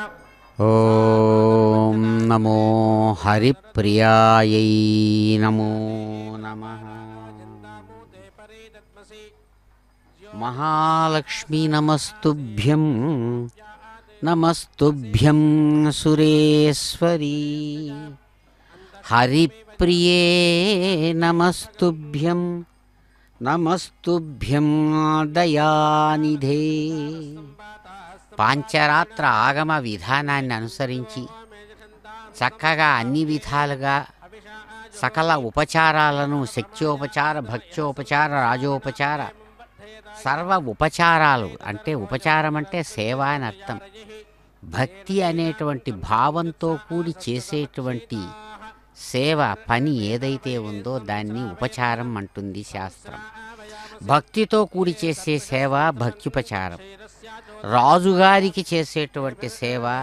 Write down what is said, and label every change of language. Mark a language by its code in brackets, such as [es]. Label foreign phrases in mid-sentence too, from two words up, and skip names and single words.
[sa] ॐ नमो हरिप्रियायै नमो नमः महालक्ष्मी नमस्तुभ्यं नमस्तुभ्यं सुरेश्वरी हरिप्रिये नमस्तुभ्यं नमस्तुभ्यं दयानिधे [te] పాంచరాత్ర ఆగమ విధానాన్ని అనుసరించి చక్కగా అన్ని విధాలుగా సకల ఉపచారాలను శక్త్యోపచార భక్త్యోపచార రాజోపచార సర్వ ఉపచారాలు అంటే ఉపచారం అంటే సేవ అని అర్థం భక్తి అనేటువంటి భావంతో కూడి చేసేటువంటి సేవ పని ఏదైతే ఉందో దాన్ని ఉపచారం అంటుంది శాస్త్రం భక్తితో కూడి చేసే సేవ భక్త్యుపచారం రాజుగారికి చేసేటువంటి సేవ